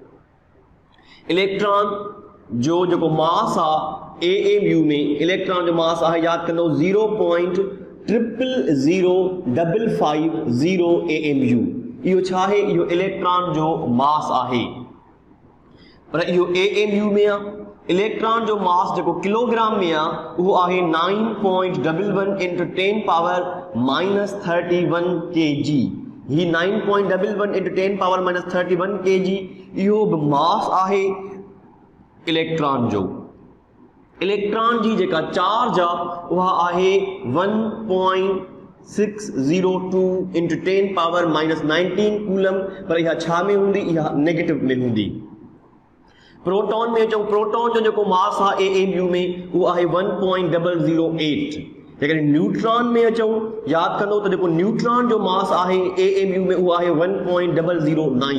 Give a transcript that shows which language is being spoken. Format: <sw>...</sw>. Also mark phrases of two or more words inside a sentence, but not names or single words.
<sd>इलेक्ट्रॉन जो जेको मास आहे AMU में, इलेक्ट्रॉन जो मास आहे यादि कंदो 0.000550 AMU। इहो छा आहे? इहो इलेक्ट्रॉन जो मास आहे। पर इहो AMU में आहे। इलेक्ट्रॉन जो मास जेको किलोग्राम में आहे उहो आहे 9.11 × 10⁻³ kg। ही 9.11 × 10⁻³ kg इहो बि मास आहे इलेक्ट्रॉन जो। इलेक्ट्रॉन जी जेका चार्ज आहे उहा आहे 1.602</sd> <en>into 10 power minus 19</en> <sd>कूलम, पर इहा छा में हूंदी, इहा नेगेटिव में हूंदी। प्रोटॉन में अचूं, प्रोटॉन जो जेको मास आहे AMU में उहो आहे 1.008। जेकॾहिं न्यूट्रॉन में अचूं, यादि कंदो त जेको न्यूट्रॉन जो मास आहे AMU में उहो आहे 1.009।</sd>